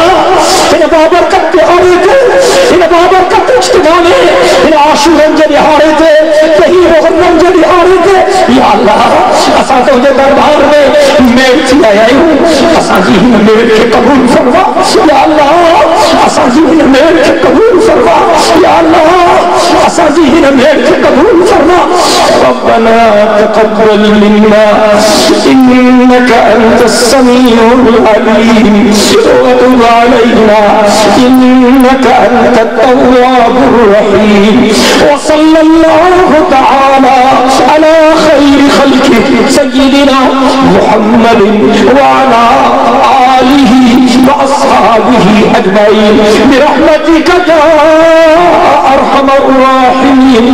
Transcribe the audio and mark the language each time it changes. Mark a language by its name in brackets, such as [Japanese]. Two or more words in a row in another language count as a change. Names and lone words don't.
[Sindhi] हिन बाबरकत दिहाड़े ते, हिन बाबरकत इज्तिमा में, हिन आशूरनि जे दिहाड़े ते, कहीं मुहर्रम जे दिहाड़े ते [Arabic] يا الله. [Sindhi] असां तुंहिंजे दरबार में मेड़ थी आया आहियूं। असांजी हिन मेड़ खे क़बूल फरमा [Arabic] يا الله. [Sindhi] असांजी हिन मेड़ खे क़बूल फरमा [Arabic] يا الله. [Sindhi] असांजी हिन मेड़ खे क़बूल फरमा। [Arabic] ربنا تقبل منا إنك أنت السميع العليم وتب علينا إنك أنت التواب الرحيم. وصلى الله تعالى على خير خلقه سيدنا محمد وعلى آله وأصحابه أجمعين برحمتك يا أرحم الراحمين.